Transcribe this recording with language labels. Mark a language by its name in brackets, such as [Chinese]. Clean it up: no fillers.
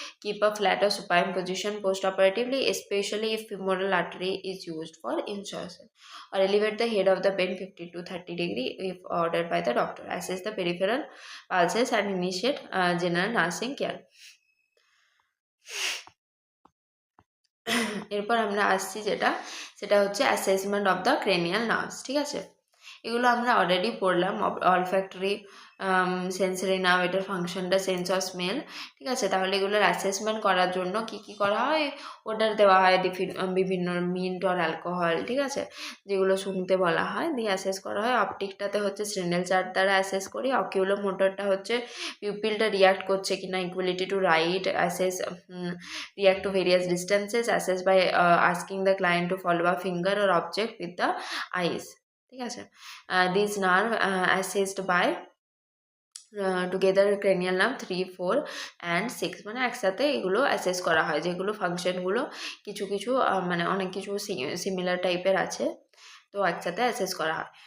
[English] Keep a flat or supine position post-operatively, especially if femoral artery is used for insertion. Or elevate the head of the pen 50 to 30 degree if ordered by the doctor. Assess the peripheral pulses and initiate general nursing care. [Bangla] এরপর আমরা আসছি সেটা হচ্ছে [English] assessment of the cranial nerves, [Bangla] ঠিক আছে। এগুলো আমরা already পড়লাম, অলফ্যাক্টরি, সেন্সরি নার্ভ, এটার ফাংশনটা সেন্স অফ স্মেল, ঠিক আছে। তাহলে এগুলোর অ্যাসেসমেন্ট করার জন্য কি করা হয়, ওটার দেওয়া হয় বিভিন্ন মিন্ট অর অ্যালকোহল, ঠিক আছে, যেগুলো শুনতে বলা হয়, দিয়ে অ্যাসেস করা হয়। অপটিকটাতে হচ্ছে স্নেডেল চার্ট দ্বারা অ্যাসেস করি। [English] অকিউলো মোটরটা হচ্ছে পিউপিলটা রিয়াক্ট করছে কিনা, equality to right, assess react to various distances, assess by asking the client to follow a finger or object with the eyes, [Bangla] ঠিক আছে। [English] These nerve assessed by together cranial nerve 3, 4 and 6, [Bangla] মানে একসাথে এগুলো assess করা হয়, যেগুলো ফাংশনগুলো কিছু মানে অনেক কিছু সিমিলার টাইপের আছে, তো একসাথে অ্যাসেস করা হয়।